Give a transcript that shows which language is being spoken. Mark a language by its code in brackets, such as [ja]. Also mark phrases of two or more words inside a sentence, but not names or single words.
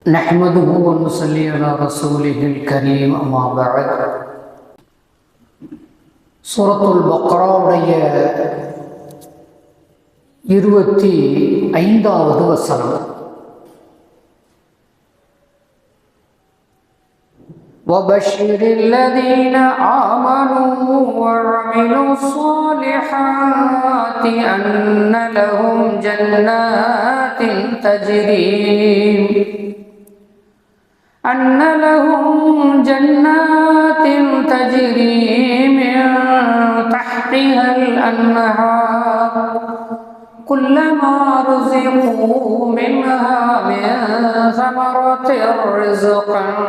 [ar] نحمده ونصلي على رسوله الكريم أما بعد [ta] சூரத்துல் பக்ராவுடைய 25வது வசனம். [ar] وبشر الذين آمنوا وعملوا الصالحات أن لهم جنات تجري من تحتها الأنهار كلما رزقوا منها من ثمرة رزقا